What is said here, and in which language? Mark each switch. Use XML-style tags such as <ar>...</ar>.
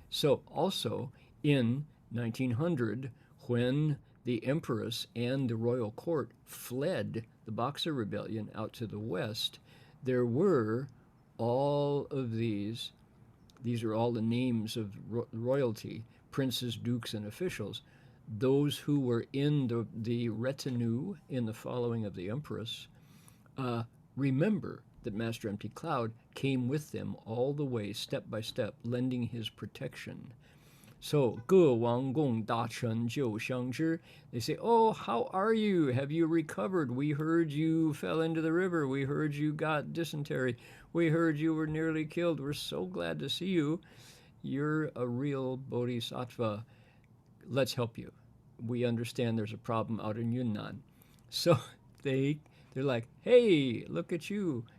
<en>So also in 1900, when the empress and the royal court fled the Boxer Rebellion out to the west, there were all of these are all the names of royalty, princes, dukes, and officials. Those who were in the retinue in the following of the empress remember that Master Empty Cloud came with them all the way, step by step, lending his protection.</en> <zh>So, 各王公大臣就相知.</zh> <en>They say, oh, how are you? Have you recovered? We heard you fell into the river. We heard you got dysentery. We heard you were nearly killed. We're so glad to see you. You're a real bodhisattva. Let's help you. We understand there's a problem out in Yunnan. So they're like, hey, look at you.</en>